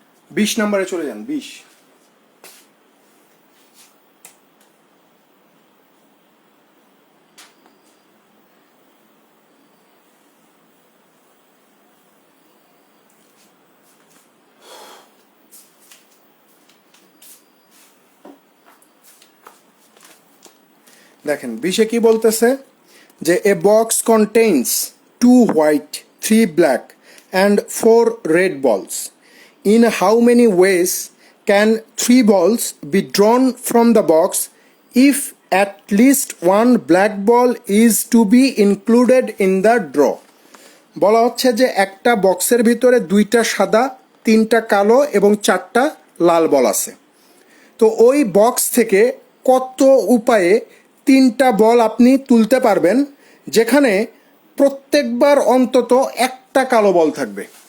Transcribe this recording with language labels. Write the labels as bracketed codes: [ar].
[bn] বিশ নম্বরে চলে যান। 20 দেখেন 20-এ কি বলতেছে যে [en] A box contains 2 white 3 black and 4 red balls. In how many ways can 3 balls be drawn from the box if at least one black ball is to be included in the draw? [bn] বলা হচ্ছে যে একটা বক্সের ভিতরে 2টা সাদা, 3টা কালো এবং 4টা লাল বল আছে। তো ওই বক্স থেকে কত উপায়ে 3টা বল আপনি তুলতে পারবেন যেখানে প্রত্যেকবার অন্তত একটা কালো বল থাকবে?